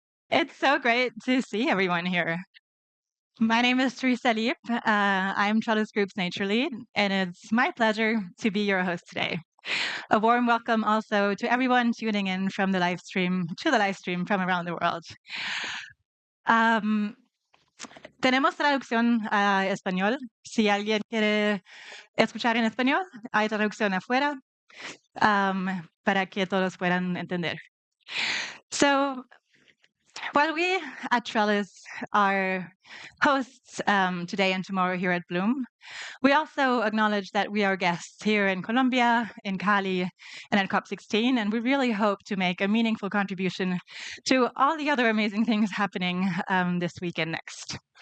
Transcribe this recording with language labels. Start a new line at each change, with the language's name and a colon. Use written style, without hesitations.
English: It's so great to see everyone here. My name is Theresa Lieb. I'm Trellis Group's Nature Lead, and it's my pleasure to be your host today. A warm welcome also to everyone tuning in from the live stream from around the world.
Spanish: Um, Tenemos traducción a español. Si alguien quiere escuchar en español, hay traducción afuera para que todos puedan entender.
English: So, while we at Trellis are hosts today and tomorrow here at Bloom, we also acknowledge that we are guests here in Colombia, in Cali, and at COP16, and we really hope to make a meaningful contribution to all the other amazing things happening this week and next.